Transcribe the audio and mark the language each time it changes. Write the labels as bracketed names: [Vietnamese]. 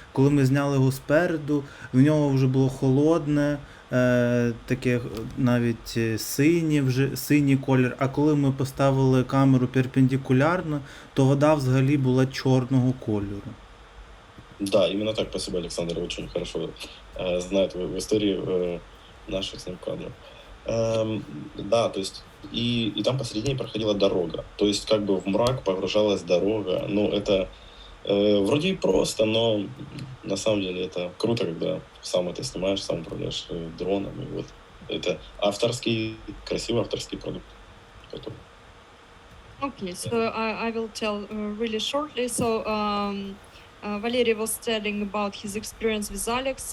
[Ukrainian] Коли ми зняли його спереду, в нього вже було холодне, таке навіть синій колір. А коли ми поставили камеру перпендикулярно, то вода взагалі була чорного кольору. [Russian] Да, именно так, спасибо, Александр, очень хорошо знает в истории наших снимков. Да, то есть и там посередине проходила дорога, то есть как бы в мрак погружалась дорога. Ну, это вроде и просто, но на самом деле это круто, когда сам это снимаешь, сам управляешь дроном. И вот это красивый авторский продукт. [English] Okay, so I will tell really shortly. So Valery was telling about his experience with Alex.